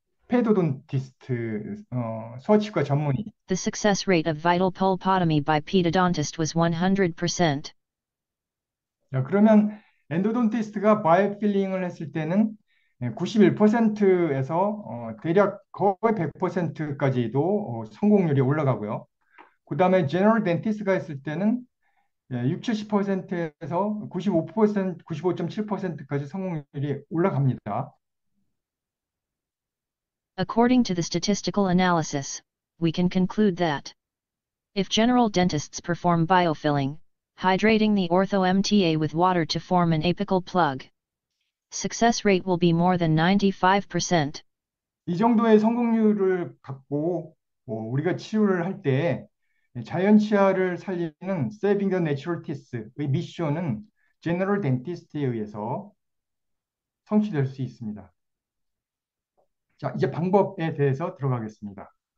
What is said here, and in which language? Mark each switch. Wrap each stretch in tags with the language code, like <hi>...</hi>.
<ko>페도돈티스트 소아치과 전문의.</ko> <en>The success rate of vital pulpotomy by pedodontist was 100%.</en> <ko>자, 그러면 엔도돈티스트가 바이오필링을 했을 때는 91%에서 대략 거의 100%까지도 성공률이 올라가고요. 그 다음에 제너럴 덴티스트가 했을 때는 60~70%에서 95%, 95.7%까지 성공률이 올라갑니다.</ko> <en>According to the statistical analysis, we can conclude that if general dentists perform biofilling, hydrating the ortho-MTA with water to form an apical plug, success rate will be more than 95%.</en> <ko>이 정도의 성공률을 갖고 우리가 치료를 할 때 자연 치아를 살리는 Saving the Natural Teeth 의 미션은 제너럴 덴티스트에 의해서 성취될 수 있습니다. 자, 이제 방법에 대해서 들어가겠습니다.</ko>